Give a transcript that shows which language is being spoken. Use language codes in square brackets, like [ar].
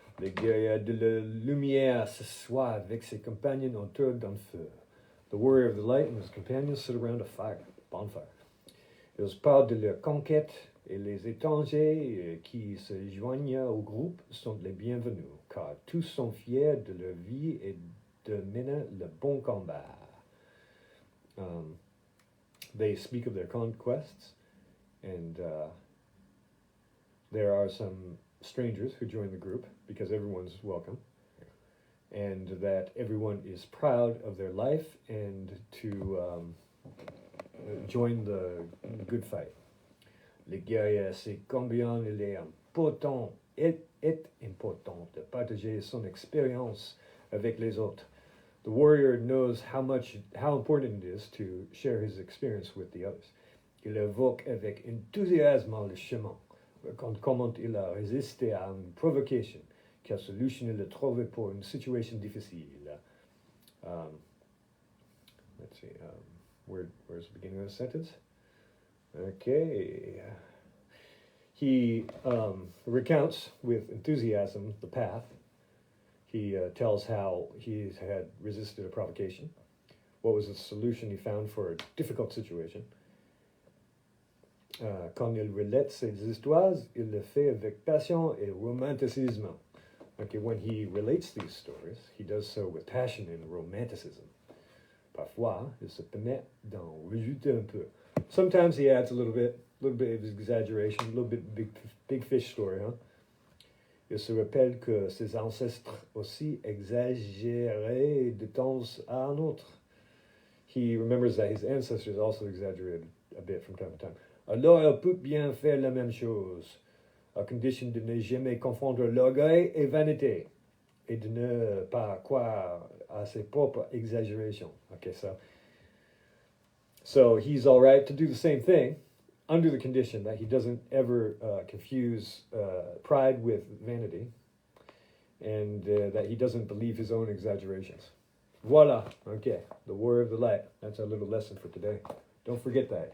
[fr] Le guerrier de la lumière s'assoit avec ses compagnons autour d'un feu. [en] The warrior of the light and his companions sit around a fire, bonfire. [fr] Ils parlent de leur conquête et les étrangers qui se joignent au groupe sont les bienvenus, car tous sont fiers de leur vie et de mener le bon combat. [en] They speak of their conquests, and there are some strangers who join the group because everyone's welcome, and that everyone is proud of their life and to join the good fight. [fr] Les guerriers, c'est combien il est important, est important de partager son expérience avec les autres. [en] The warrior knows how important it is to share his experience with the others. [fr] Il évoque avec enthousiasme le chemin, comment il a résisté à une provocation, quelle solution il a trouvé pour une situation difficile. [en] Let's see, where's the beginning of the sentence? Okay. He recounts with enthusiasm the path. He tells how he had resisted a provocation. What was the solution he found for a difficult situation? [fr] Quand il relate ses histoires, il le fait avec passion et romanticisme. [en] Okay, when he relates these stories, he does so with passion and romanticism. [fr] Parfois, il se permet d'en rajouter un peu. [en] Sometimes he adds a little bit of exaggeration, a little bit big fish story, huh? [fr] Il se rappelle que ses ancêtres aussi exagéraient de temps à un autre. [en] He remembers that his ancestors also exaggerated a bit from time to time. [fr] Alors, il peut bien faire la même chose, à condition de ne jamais confondre l'orgueil et vanité, et de ne pas croire à ses propres exaggerations. [en] Okay, so he's all right to do the same thing, under the condition that he doesn't ever confuse pride with vanity, and that he doesn't believe his own exaggerations. Voila. Okay, the warrior of the light. That's our little lesson for today. Don't forget that.